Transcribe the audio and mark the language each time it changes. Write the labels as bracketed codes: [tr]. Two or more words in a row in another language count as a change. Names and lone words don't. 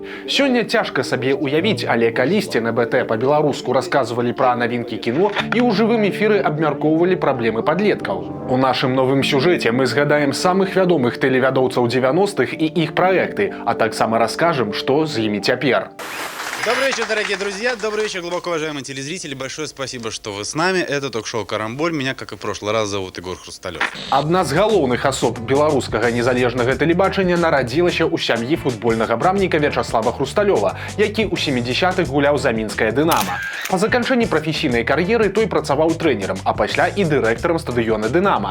[be] Сёння цяжка сабе уявіць, але калісьці на БТ па-беларуску расказвалі пра навінкі кіно і ў жывым эфіры абмяркоўвалі праблемы падлеткаў. У нашым новым сюжэце мы згадаем самых вядомых тэлевядоўцаў 90-х і іх праекты, а таксама раскажам, што з імі цяпер. [ru] Добрый вечер, дорогие друзья, добрый вечер, глубоко уважаемые телезрители. Большое спасибо, что вы с нами. Это ток-шоу «Карамболь». Меня, как и в прошлый раз, зовут Егор Хрусталёв. [be] Адна з галоўных асоб беларускага незалежнага тэлебачання нарадзілася ў сям'і футбольнага брамніка Вячаслава Хрусталёва, які ў 70-х гуляў за мінскае «Дынама». Па заканчэнні прафесійнай кар'еры той працаваў трэнерам, а пасля і дырэктарам стадыёна «Дынама».